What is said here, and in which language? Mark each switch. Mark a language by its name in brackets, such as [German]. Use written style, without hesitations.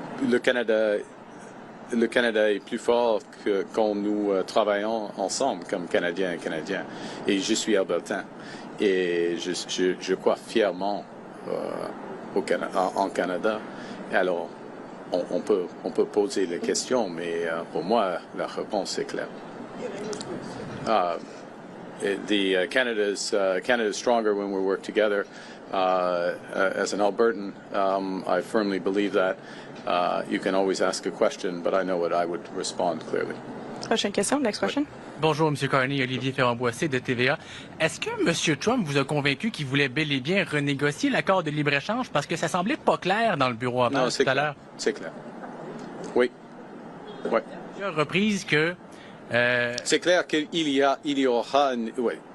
[French] Le Canada est plus fort que quand nous travaillons ensemble comme Canadiens et Canadiens. Et je suis albertain. Et je crois fièrement en Canada. Alors, on peut poser les questions, mais pour moi, la réponse est claire. [English] Canada's stronger when we work together. As an Albertan, I firmly believe that. You can always ask a question, but I know what I would respond clearly. [French] Prochaine question, [English] next question. [French] Bonjour, M. Carney, Olivier Ferrand-Boissé de TVA. Est-ce que M. Trump vous a convaincu qu'il voulait bel et bien renégocier l'accord de libre-échange? Parce que ça semblait pas clair dans le bureau à tout à l'heure. C'est clair. Oui. Oui. Plusieurs reprises que... C'est clair qu'il y aura... Oui.